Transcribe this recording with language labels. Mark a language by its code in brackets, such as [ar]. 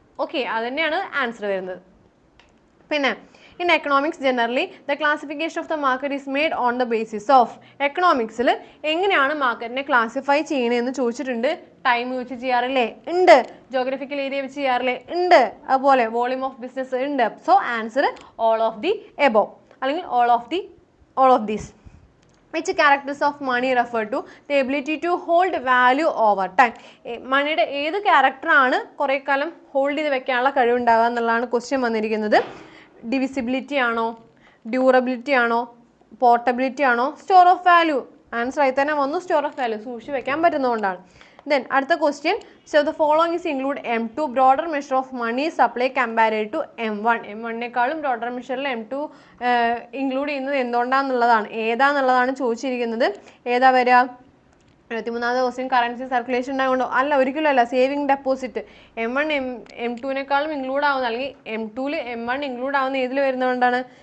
[ml] Okay, അത് തന്നെയാണ് answer വരുന്നത്. പിന്നെ [en] In economics generally the classification of the market is made on the basis of. [ml] എക്കണോമിക്സിൽ എങ്ങനെയാണ് മാർക്കറ്റിനെ ക്ലാസിഫൈ ചെയ്യണമെന്ന് ചോദിച്ചിട്ടുണ്ട്. ടൈം വെച്ച് ചെയ്യാറില്ലേ? ഉണ്ട്. ജോഗ്രഫിക്കൽ ഏരിയ വെച്ച് ചെയ്യാറില്ലേ? ഉണ്ട്. അതുപോലെ വോളിയം ഓഫ് ബിസിനസ് ഉണ്ട്. [en] so answer all of the above [ml] അല്ലെങ്കിൽ [en] All of these. Which characters of money refer to the ability to hold value over time? [ml] മണിയുടെ ഏത് ക്യാരക്ടറാണ് കുറേ കാലം ഹോൾഡ് ചെയ്ത് വെക്കാനുള്ള കഴിവുണ്ടാവുക എന്നുള്ളതാണ് ക്വസ്റ്റ്യൻ വന്നിരിക്കുന്നത്. ഡിവിസിബിലിറ്റി ആണോ, ഡ്യൂറബിലിറ്റി ആണോ, പോർട്ടബിലിറ്റി ആണോ, സ്റ്റോർ ഓഫ് വാല്യൂ? ആൻസർ ആയി തന്നെ വന്നു, സ്റ്റോർ ഓഫ് വാല്യൂ, സൂക്ഷിച്ച് വെക്കാൻ പറ്റുന്നതുകൊണ്ടാണ്. Then അടുത്ത question. [en] So the following is include M2 broader measure of money supply compared to M1. [ml] M1നേക്കാളും broader measureൽ M2 include ചെയ്യുന്നത് എന്തുകൊണ്ടാണെന്നുള്ളതാണ്. ഏതാന്നുള്ളതാണ് ചോദിച്ചിരിക്കുന്നത്. ഏതാ വരിക? 23ാമത്തെ ക്വസ്റ്റ്യൻ. Currency circulation ഉണ്ടായതുകൊണ്ടോ? അല്ല, ഒരിക്കലും അല്ല. സേവിങ് ഡെപ്പോസിറ്റ് M1 M2നേക്കാളും ഇൻക്ലൂഡ് ആവുന്ന, അല്ലെങ്കിൽ M2ൽ M1 ഇൻക്ലൂഡ് ആവുന്ന ഏതിൽ വരുന്നതുകൊണ്ടാണ്?